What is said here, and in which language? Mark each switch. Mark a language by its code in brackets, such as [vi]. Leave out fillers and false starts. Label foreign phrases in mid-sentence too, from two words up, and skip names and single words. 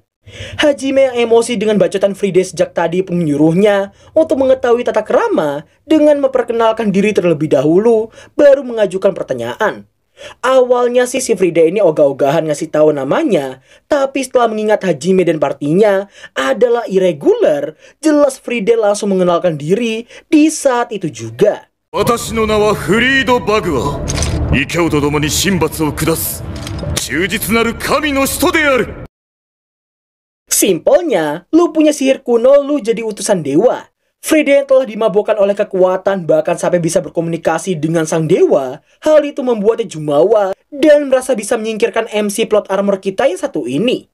[id] Hajime yang emosi dengan bacotan Fride sejak tadi pun menyuruhnya untuk mengetahui tata krama dengan memperkenalkan diri terlebih dahulu baru mengajukan pertanyaan. Awalnya sih si Fride ini ogah-ogahan ngasih tahu namanya, tapi setelah mengingat Hajime dan partinya adalah irregular, jelas Fride langsung mengenalkan diri di saat itu juga. [ja] 私の名はフリード・バグア。異教と共に神罰を下す忠実なる神の使徒である。 [id] Simpelnya, lu punya sihir kuno, lu jadi utusan dewa. Fride yang telah dimabukkan oleh kekuatan bahkan sampai bisa berkomunikasi dengan sang dewa. Hal itu membuatnya jumawa dan merasa bisa menyingkirkan [en] MC plot armor [id] kita yang satu ini.